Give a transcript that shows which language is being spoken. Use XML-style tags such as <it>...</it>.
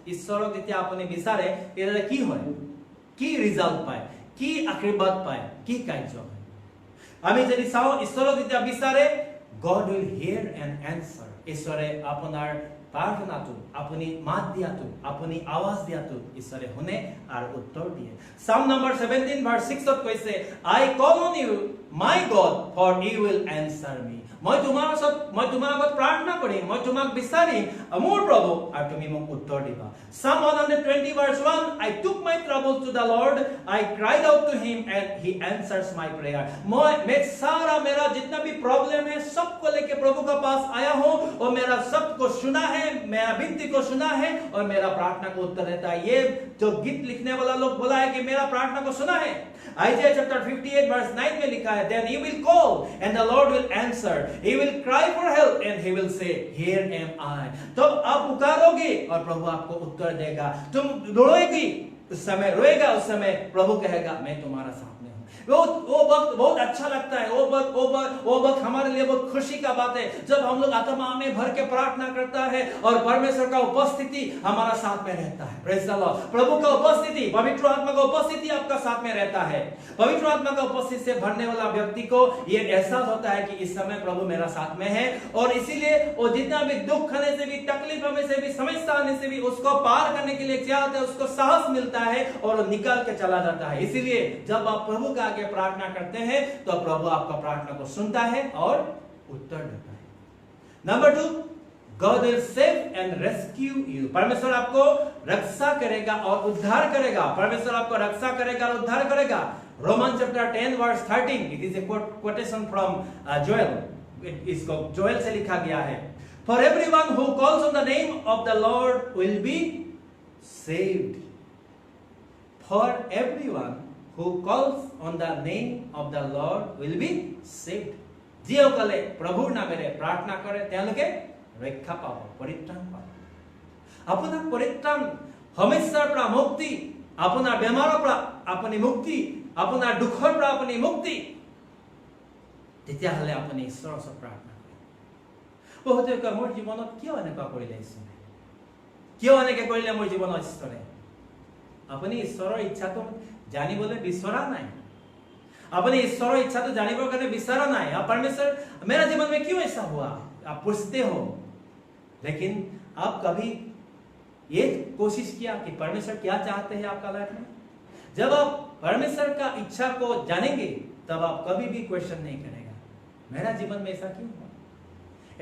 <as>ईश्वरक যেতিয়া আপুনি বিচাৰে এৰে কি হয়, কি ৰিজাল্ট পায়, কি আশীৰ্বাদ পায়, কি কাৰ্য হয়? আমি যদি চাও ईश्वरক যেতিয়া বিচাৰে,</as> <en>God will hear and answer.</en> <as>ईश्वरे আপোনাৰ প্ৰাৰ্থনাটো, আপুনি মাত দিয়াটো, আপুনি আৱাজ দিয়াটো ईश्वरे শুনে আৰু উত্তৰ দিয়ে।</as> <en>Psalm number 17 verse 6</en> <as>ত কৈছে,</as> <en>I call on you, my God, for you will answer me.</en> <as>মই তোমাৰ আগত প্ৰাৰ্থনা কৰিম, মই তোমাক বিচাৰিম, মোৰ প্ৰভু, আৰু তুমি মোক উত্তৰ দিবা।</as> <en>Psalm 120 verse 1, I took my troubles to the Lord, I cried out to him and he answers my prayer.</en> <hi>मैं सारा मेरा जितना भी प्रॉब्लम है सबको लेके प्रभु के पास आया हूं और मेरा सबको सुना है, मेरा विनती को सुना है और मेरा प्रार्थना को उत्तर देता है। ये जो गीत लिखने वाला लोग बोला है कि मेरा प्रार्थना को सुना है।</hi> <en>Isaiah chapter 58 verse 9</en> <hi>में लिखा है,</hi> <en>then he will call and the Lord will answer, he will cry for help and he will say, here am I.</en> <hi>तो आप पुकारोगे और प्रभु आपको उत्तर देगा। तुम रोएगी उस समय, रोएगा उस समय, प्रभु कहेगा मैं तुम्हारा साथ में हूं। वो वक्त बहुत अच्छा लगता है। वो वक्त हमारे लिए बहुत खुशी का बात है जब हम लोग आत्मा में भर के प्रार्थना करता है और परमेश्वर का उपस्थिति हमारा साथ में रहता है।</hi> <en>Praise the Lord.</en> <hi>प्रभु का उपस्थिति, पवित्र आत्मा का उपस्थिति आपका साथ में रहता है। पवित्र आत्मा का उपस्थिति से भरने वाला व्यक्ति को ये एहसास होता है कि इस समय प्रभु मेरा साथ में है और इसीलिए वो जितना भी दुख आने से भी, तकलीफ में से भी, समस्या आने से भी उसको पार करने के लिए क्या होता है, उसको साहस मिलता है और निकल के चला जाता है। इसीलिए जब आप प्रभु का आगे प्रार्थना करते हैं तो प्रभु आपका प्रार्थना को सुनता है और उत्तर देता है।</hi> <en>Number 2, God will save and rescue you.</en> <hi>परमेश्वर आपको रक्षा करेगा और उद्धार करेगा। परमेश्वर आपको रक्षा करेगा और उद्धार करेगा।</hi> <en>Romans chapter 10 verse 13, it is a quotation from Joel.</en> <hi>इसको जोएल से लिखा गया है,</hi> <en>For everyone who calls on the name of the Lord will be saved. For everyone who calls on the name of the Lord will be saved.</en> <as>যিসকলে প্ৰভুৰ নামেৰে প্ৰাৰ্থনা কৰে তেওঁলোকে ৰক্ষা পাব, পৰিত্ৰাণ পাব। আপোনাক পৰিত্ৰাণ, সমস্যাৰ পৰা মুক্তি আপোনাৰ বেমাৰৰ পৰা আপুনি মুক্তি, আপোনাৰ দুখৰ পৰা আপুনি মুক্তি, তেতিয়াহ'লে আপুনি ঈশ্বৰৰ ওচৰত প্ৰাৰ্থনা কৰিব। বহুতে কয় মোৰ জীৱনত কিয় এনেকুৱা কৰিলে ঈশ্বৰে, কিয় এনেকৈ কৰিলে মোৰ জীৱনত ঈশ্বৰে? আপুনি ঈশ্বৰৰ ইচ্ছাটো জানিবলৈ বিচৰা নাই।</as> <hi>अपने ईश्वर इच्छा तो जाने करने विचारा ना है। परमेश्वर मेरा जीवन में क्यों ऐसा हुआ आप पूछते हो, लेकिन आप कभी ये कोशिश किया कि परमेश्वर क्या चाहते हैं आपका लाइफ में? जब आप परमेश्वर का इच्छा को जानेंगे तब आप कभी भी क्वेश्चन नहीं करेगा मेरा जीवन में ऐसा क्यों हुआ।</hi>